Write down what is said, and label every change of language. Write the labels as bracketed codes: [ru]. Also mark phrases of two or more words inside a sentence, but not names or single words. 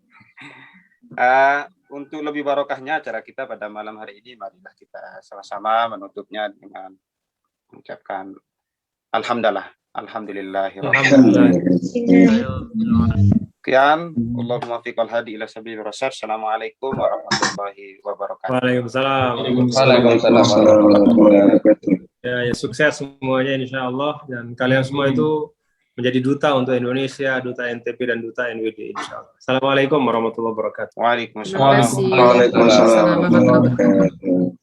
[id] Untuk lebih barokahnya acara kita pada malam hari ini, marilah kita sama-sama menutupnya dengan mengucapkan Sekian, [ar] اللهم فق الهادي إلى سبيل الرشاد. السلام عليكم ورحمة الله وبركاته. [id] Waalaikumsalam. Ya, sukses semuanya [ar] إن شاء الله, [id] dan kalian semua itu menjadi duta untuk Indonesia, duta NTP dan duta NWD [ar] إن شاء الله. السلام عليكم ورحمة الله وبركاته. وعليكم السلام. [id] Terima kasih. [ar] وعليكم السلام ورحمة الله وبركاته.